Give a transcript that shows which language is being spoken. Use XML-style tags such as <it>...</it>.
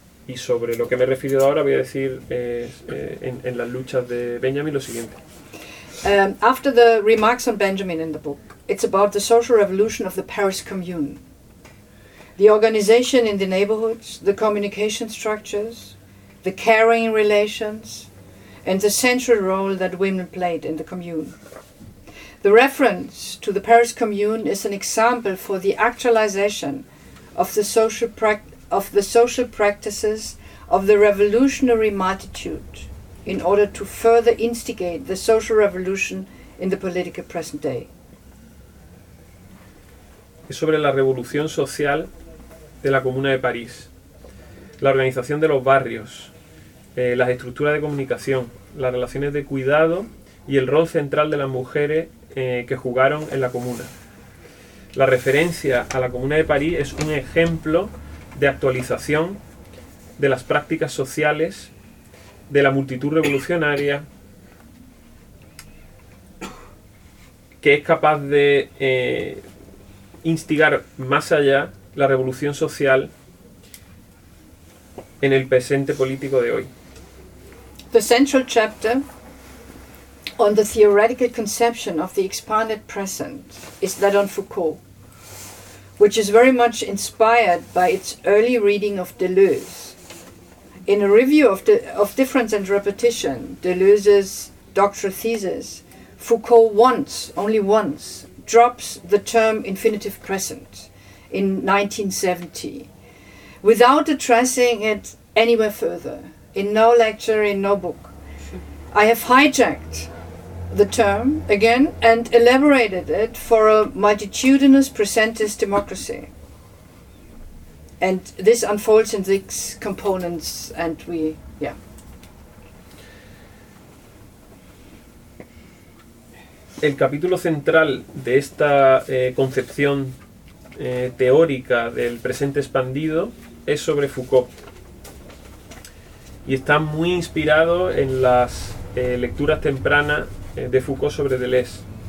<es>Y sobre lo que me he referido ahora voy a decir en las luchas de Benjamin lo siguiente.</es> <en>After the remarks on Benjamin in the book, it's about the social revolution of the Paris Commune. The organization in the neighborhoods, the communication structures, the caring relations, and the central role that women played in the commune. The reference to the Paris Commune is an example for the actualization of the social practices of the revolutionary multitude in order to further instigate the social revolution in the political present day.</en> <es>Es sobre la revolución social de la Comuna de París, la organización de los barrios, las estructuras de comunicación, las relaciones de cuidado y el rol central de las mujeres que jugaron en la Comuna. La referencia a la Comuna de París es un ejemplo de actualización de las prácticas sociales de la multitud revolucionaria que es capaz de instigar más allá la revolución social en el presente político de hoy.</es> <en>The central chapter on the theoretical conception of the expanded present is that on Foucault, which is very much inspired by its early reading of Deleuze. In a review of difference and repetition, Deleuze's doctoral thesis, Foucault once, only once, drops the term infinitive present in 1970, without addressing it anywhere further, in no lecture, in no book. I have hijacked the term again and elaborated it for a multitudinous presentist democracy. And this unfolds in six components and we, yeah.</en> <es>El capítulo central de esta concepción teórica del presente expandido es sobre Foucault. Y está muy inspirado en las lecturas tempranas de Foucault sobre Deleuze.</es>